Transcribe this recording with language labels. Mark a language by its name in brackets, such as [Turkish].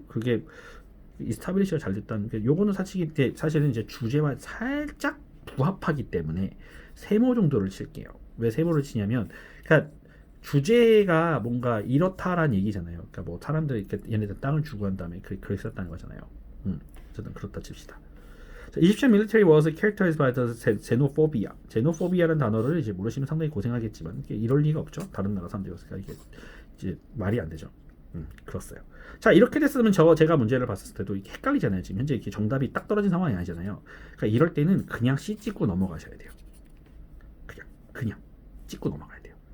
[Korean] 그게 이스타블리시가 잘 됐다는 게 요거는 사실은 이제 주제와 살짝 부합하기 때문에 세모 정도를 칠게요. 왜 세모를 치냐면, 그러니까 주제가 뭔가 이렇다라는 얘기잖아요. 그러니까 뭐 사람들이 얘네들 땅을 주고 한 다음에 그랬었다는 거잖아요. 어쨌든 그렇다 칩시다. [English] Egyptian military was characterized by the xenophobia. [Korean] xenophobia라는 단어를 이제 모르시면 상당히 고생하겠지만 이럴 리가 없죠. 다른 나라 사람들이었으니까 이게 이제 말이 안 되죠. 그렇어요. 자, 이렇게 됐으면 제가 문제를 봤을 때도 이게 헷갈리잖아요. 지금 현재 이렇게 정답이 딱 떨어진 상황이 아니잖아요. 그러니까 이럴 때는 그냥 C 찍고 넘어가셔야 돼요. 그냥 찍고 넘어가야 돼요.